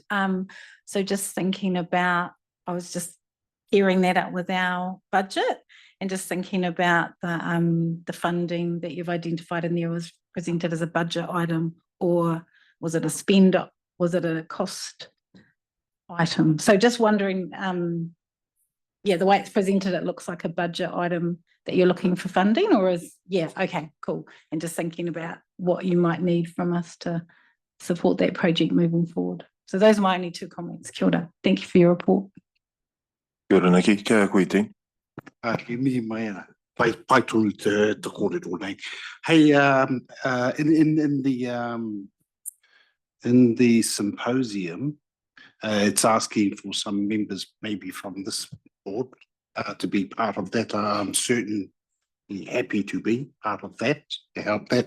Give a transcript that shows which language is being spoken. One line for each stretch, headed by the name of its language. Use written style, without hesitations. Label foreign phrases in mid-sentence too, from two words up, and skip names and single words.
English: So just thinking about, I was just gearing that up with our budget and just thinking about the funding that you've identified in there was presented as a budget item, or was it a spend, was it a cost item? So just wondering, yeah, the way it's presented, it looks like a budget item that you're looking for funding, or is, yeah, okay, cool. And just thinking about what you might need from us to support that project moving forward. So those are my only 2 comments.
Māori: Kia ora.
English: Thank you for your report.
Māori: Kia ora Nikki, kia koe ting. He mihi mai ana. Pai tonu te kōrero nei.
English: Hey, in the symposium, it's asking for some members maybe from this board to be part of that. I'm certainly happy to be part of that, to help that.